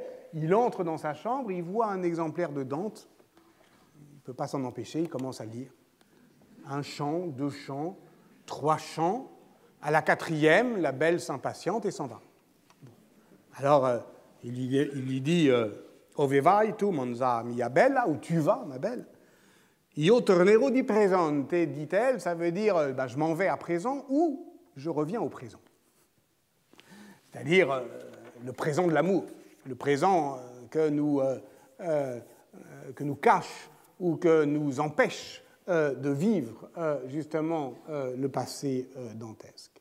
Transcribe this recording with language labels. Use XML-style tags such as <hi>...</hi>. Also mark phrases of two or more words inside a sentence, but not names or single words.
<fr>Il entre dans sa chambre, il voit un exemplaire de Dante. Il ne peut pas s'en empêcher, il commence à lire. Un chant, 2 chants, 3 chants. À la 4e, la belle s'impatiente et s'en va. Alors, il lui dit «</fr> <it>Ove vai tu, monza mia bella</it> <fr>» où tu vas, ma belle. «</fr> <it>Io tornerò di presente</it> <fr>» dit-elle, ça veut dire je m'en vais à présent ou je reviens au présent. C'est-à-dire le présent de l'amour, le présent que nous cache ou que nous empêche de vivre justement le passé dantesque.</fr>